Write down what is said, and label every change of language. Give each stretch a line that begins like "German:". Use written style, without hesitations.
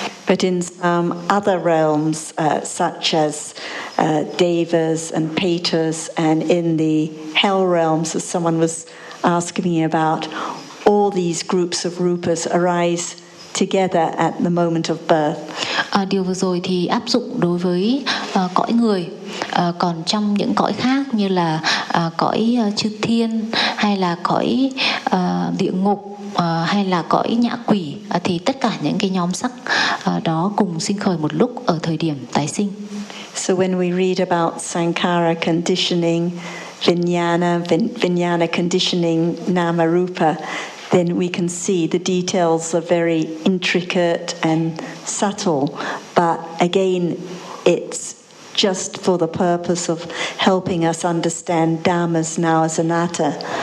English: But in some other realms, such as devas and paitas, and in the hell realms, as someone was asking me about, all these groups of rupas arise together at the moment of birth.
Vietnamese: Điều vừa rồi thì áp dụng đối với cõi người, còn trong những cõi khác như là cõi chư thiên, hay là cõi địa ngục, hay là cõi nhã quỷ, thì tất cả những cái nhóm sắc đó cùng sinh khởi một lúc ở thời điểm tái sinh.
English: So when we read about sankhara conditioning vijnana, vijnana conditioning nama rupa, then we can see the details are very intricate and subtle, but again, it's just for the purpose of helping us understand dharmas now as anatta.